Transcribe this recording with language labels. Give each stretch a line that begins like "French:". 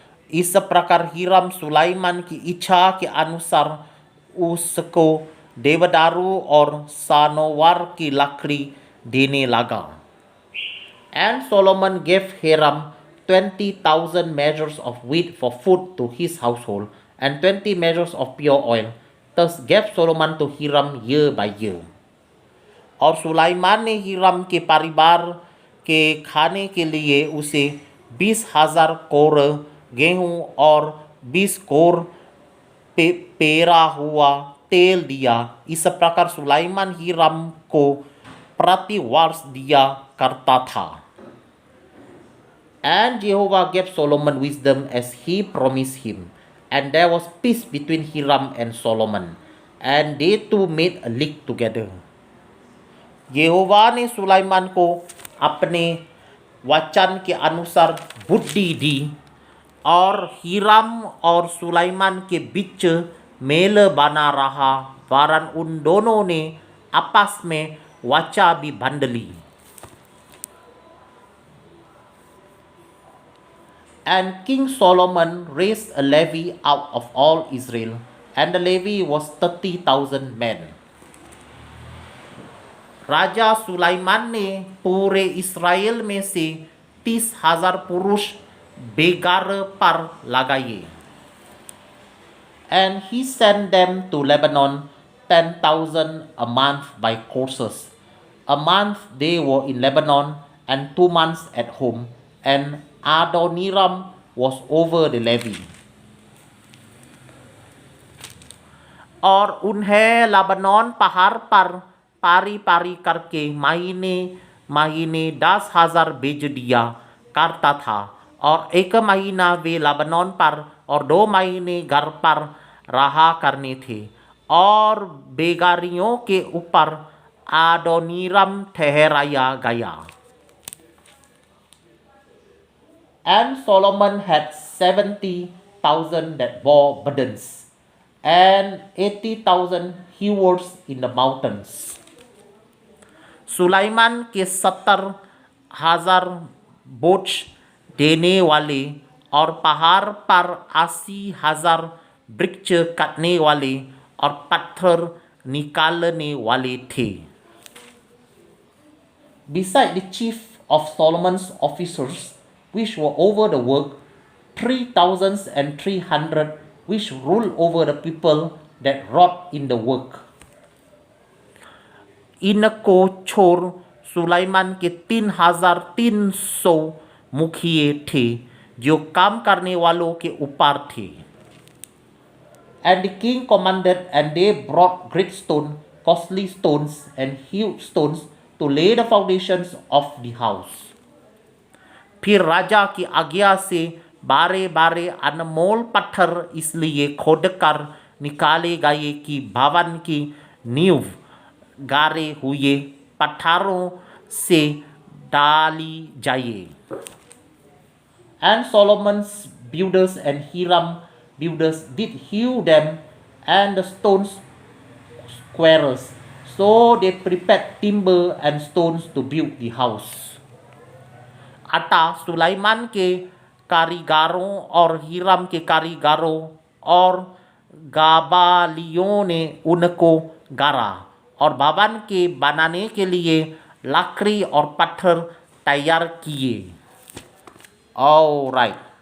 Hindi: इस प्रकार हीराम सुलाइमान की इच्छा के अनुसार उसको देवदारू और सानोवर की लकड़ी देने लगा.
English: And Solomon gave Hiram 20,000 measures of wheat for food to his household, and 20 measures of pure oil. Thus gave Solomon to Hiram year by year.
Hindi: और सुलाइमान ने हीराम के परिवार के खाने के लिए उसे 20,000 कोर गेहूं और 20 कोर पेरा हुआ तेल दिया. इस प्रकार सुलाइमान हीराम को प्रति वर्ष दिया करता था.
English: And Jehovah gave Solomon wisdom as he promised him, and there was peace between Hiram and Solomon, and they two made a league together.
Hindi: यहोवा ने सुलाइमान को अपने वचन के अनुसार बुद्धि दी, और हीराम और सुलाइमान के बीच मेल बना रहा, वरन उन दोनों ने आपस में वाचा भी बांध ली.
English: And King Solomon raised a levy out of all Israel, and the levy was 30,000 men.
Hindi: राजा सुलाइमान ने पूरे इस्राएल में से 30,000 पुरुष बेगार पर लगाए.
English: And he sent them to Lebanon 10,000 a month by courses. A month they were in Lebanon, and 2 months at home, and Adoniram was over the levy.
Hindi: और उन्हें लबनान पहाड़ पर पारी पारी करके महीने महीने 10,000 भेज दिया करता था, और 1 महीना वे लबनान पर और 2 महीने घर पर रहा करने थे, और बेगारियों के ऊपर आदोनीरम ठहराया गया.
English: And Solomon had 70,000 that bore burdens, and 80,000 hewers in the mountains.
Hindi: Sulaiman के 70,000 बोझ देने वाले और पहाड़ पर 80,000 वृक्ष काटने वाले और पत्थर निकालने वाले थे.
English: Beside the chief of Solomon's officers, which were over the work, 3,300 which ruled over the people that wrought in the work.
Hindi: इनको छोड़ सुलाइमान के 3,300 मुखिए थे जो काम करने वालों के ऊपर थे.
English: And the king commanded, and they brought great stone, costly stones, and huge stones to to lay the foundations of the house.
Hindi: फिर राजा की आज्ञा से बारे बारे अनमोल पत्थर इसलिए खोदकर निकाले गए कि भवन की नींव गारे हुए पत्थरों से डाली जाए.
English: And Solomon's builders and Hiram builders did hew them and the stones squares. So they prepared timber and stones to build the house.
Hindi: अतः सुलाइमान के कारीगरों और हीराम के कारीगरों और गाबालियों ने उनको गारा और भवन के बनाने के लिए लकड़ी और पत्थर तैयार किए.
English: All right.